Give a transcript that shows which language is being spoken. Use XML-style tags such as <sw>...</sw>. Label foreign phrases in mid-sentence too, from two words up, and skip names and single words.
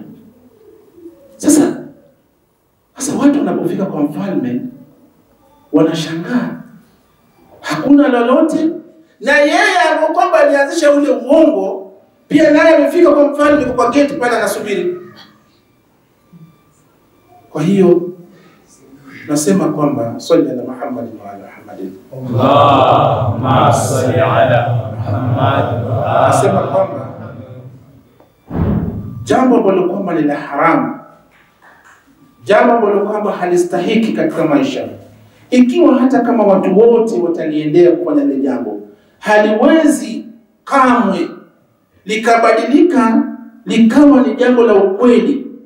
<sw>Sasa watu wanapofika kwa mfalme wanashangaa, hakuna lolote. Na yeye ambao kwamba alianzisha ule uongo pia naye amefika kwa mfalme kwa gate pale anasubiri. Kwa hiyo nasema kwamba</sw> <ar>صل على محمد وعلى محمد. اللهم صل على محمد وعلى.</ar> <sw>Nasema kwamba jambo ambalo kwamba ni la haramu, jambo ambalo kwamba halistahiki katika maisha, ikiwa hata kama watu wote wataliendea kufanya lile jambo, haliwezi kamwe likabadilika likawa ni jambo la ukweli,</sw>